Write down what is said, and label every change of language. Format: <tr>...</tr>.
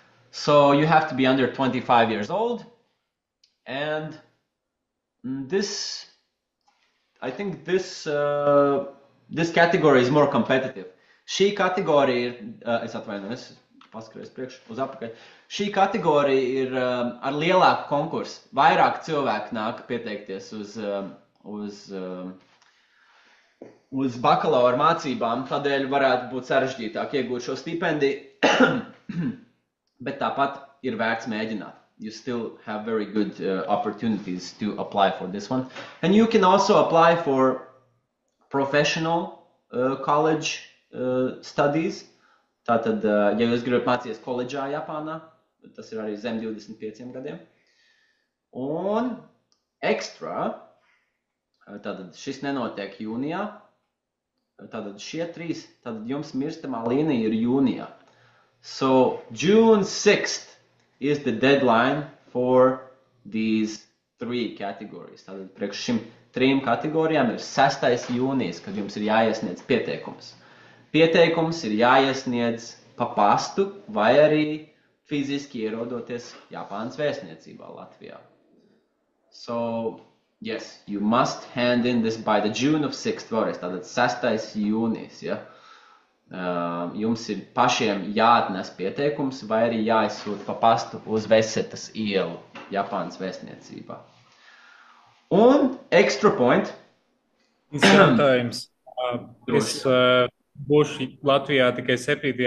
<en>So you have to be under 25 years old, and I think this category is more competitive.</en> <lv>Šī kategorija ir, es atvainojos, paskaties priekš uz apakaļ. Šī kategorija ir ar lielāku konkursu. Vairāk cilvēku nāk pieteikties uz bakalaura mācībām, tādēļ varētu būt sarežģītāk iegūt šo stipendiju, bet tāpat ir vērts mēģināt.</lv> <en>You still have very good opportunities to apply for this one. And you can also apply for professional college studies,</en> <lv>Tātad, ja jūs gribat mācīties koledžā Japānā, tas ir arī zem 25 gadiem. Un ekstra, tātad šis nenotiek jūnijā, tātad šie 3, tātad jums mirstamā līnija ir jūnijā.</lv> <en>So, June 6th is the deadline for these 3 categories.</en> <lv>Tātad priekš šim 3 kategorijām ir 6. jūnijas, kad jums ir jāiesniedz pieteikums. Pieteikums ir jāiesniedz pa pastu vai arī fiziski ierodoties Japānas vēstniecībā Latvijā.</lv> <en>So, yes, you must hand in this by the June of 6th</en> <lv>vēlreiz, tātad 6. jūnijas, ja? Jums ir pašiem jāatnes pieteikums vai arī jāizsūt pa pastu uz Vesetas ielu Japānas vēstniecībā.</lv> <en>Un extra point.</en> <lv>Jautājums. Es būšu Latvijā tikai 7.</lv>